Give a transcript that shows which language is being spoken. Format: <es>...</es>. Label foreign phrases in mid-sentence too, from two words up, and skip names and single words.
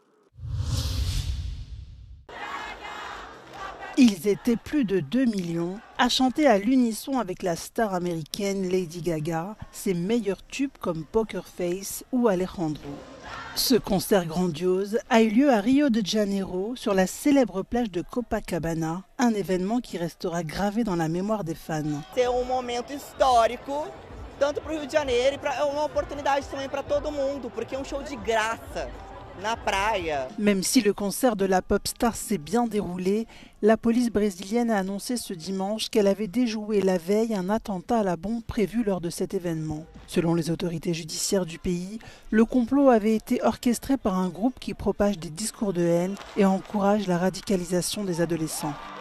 <fr>Ils étaient plus de 2 millions à chanter à l'unisson avec la star américaine Lady Gaga ses meilleurs tubes comme Poker Face ou Alejandro. Ce concert grandiose a eu lieu à Rio de Janeiro sur la célèbre plage de Copacabana, un événement qui restera gravé dans la mémoire des fans. C'est un moment historique,</fr> <pt>tanto para o Rio de Janeiro, é uma oportunidade também para todo mundo, porque é um show de graça.</pt> <fr>Même si le concert de la pop star s'est bien déroulé, la police brésilienne a annoncé ce dimanche qu'elle avait déjoué la veille un attentat à la bombe prévu lors de cet événement. Selon les autorités judiciaires du pays, le complot avait été orchestré par un groupe qui propage des discours de haine et encourage la radicalisation des adolescents.</fr>